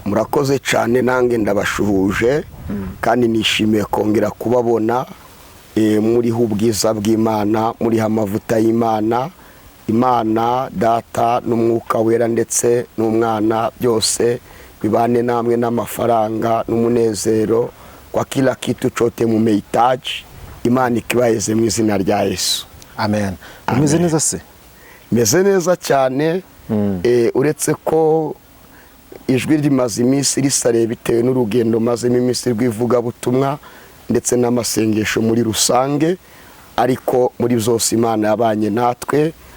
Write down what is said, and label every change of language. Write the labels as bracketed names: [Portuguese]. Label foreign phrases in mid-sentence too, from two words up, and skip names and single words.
[Kinyarwanda] Murakoze cyane, nange ndabashuhuje kandi nishimiye kongera kubabona muri ubwiza bw'Imana, muri amavuta y'Imana, Imana Data n'Umwuka Wera ndetse n'Umwana, byose bibane namwe n'amafaranga n'umunezero [Swahili] kwa kila kitu chote mumehitaji. [Kinyarwanda] Imana ikibaheze mu izina rya Yesu. Amen. Umeze neza se? Meze neza cyane. Uretse ko ijwi rimaze iminsi risare bitewe n'urugendo mazemo iminsi rw'ivuga butumwa ndetse n'amasengesho muri rusange, ariko muri byose Imana yabanye natwe.